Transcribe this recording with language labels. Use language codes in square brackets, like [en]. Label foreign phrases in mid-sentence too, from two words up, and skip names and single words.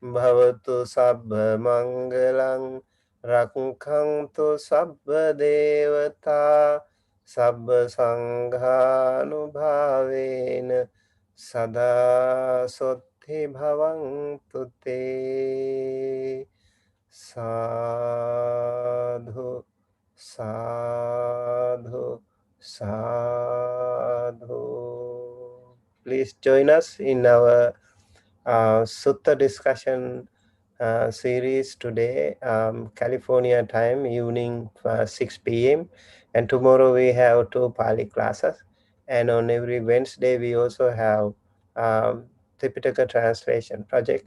[pi] Bhavatu Sabbha Mangalang Rakhantu Sabbha Devata Sabbha Sanghanubhavena Sada Sotti Bhavantu Te. Sadhu, sadhu, sadhu. [en] Please join us in our Sutta discussion series today, California time, evening 6 p.m. And tomorrow we have 2 Pali classes. And on every Wednesday we also have Tripitaka translation project.